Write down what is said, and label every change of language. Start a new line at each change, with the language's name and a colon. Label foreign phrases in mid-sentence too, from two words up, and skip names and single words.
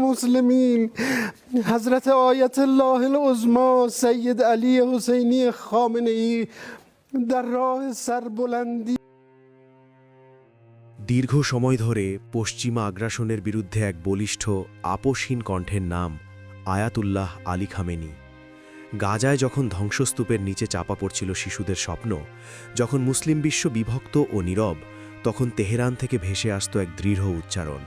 Persian: المسلمين حضرت آیت الله العظما سید علی حسینی خامنه‌ای در راه سربلندی।
Bangla: দীর্ঘ সময় ধরে পশ্চিমা আগ্রাসনের বিরুদ্ধে এক বলিষ্ঠ আপোষহীন কণ্ঠের নাম আয়াতুল্লাহ আলী খামেনি। গাজায় যখন ধ্বংসস্তূপের নিচে চাপা পড়ছিল শিশুদের স্বপ্ন, যখন মুসলিম বিশ্ব বিভক্ত ও নীরব, তখন তেহরান থেকে ভেসে আসত এক দৃঢ় উচ্চারণ।